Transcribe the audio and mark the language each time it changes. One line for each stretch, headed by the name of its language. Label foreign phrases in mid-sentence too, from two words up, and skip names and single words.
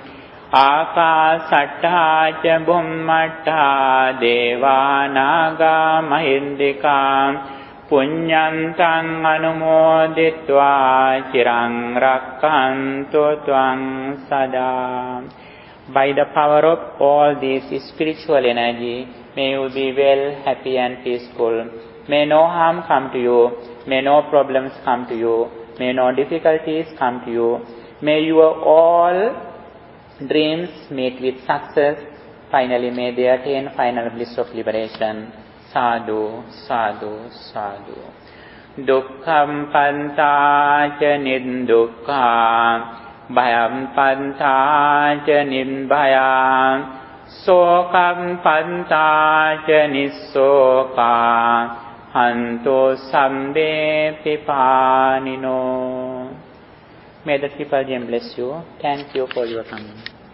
Pali: Ākāsaṭṭhā ca bhummaṭṭhā devānāgā mahindikā puññantaṃ anumoditvā cirang rakkantu tvaṃ sadā.
English: By the power of all this spiritual energy, may you be well, happy and peaceful. May no harm come to you. May no problems come to you. May no difficulties come to you. May your all dreams meet with success. Finally, may they attain final bliss of liberation.
Pali: Sadhu, sadhu, sadhu. Dukkam pantaca niddukkha, bhayam pantaca nidbhayam, sokam pantaca nissoka, hanto sambe pipanino.
English: May the Triple Gem bless you. Thank you for your coming.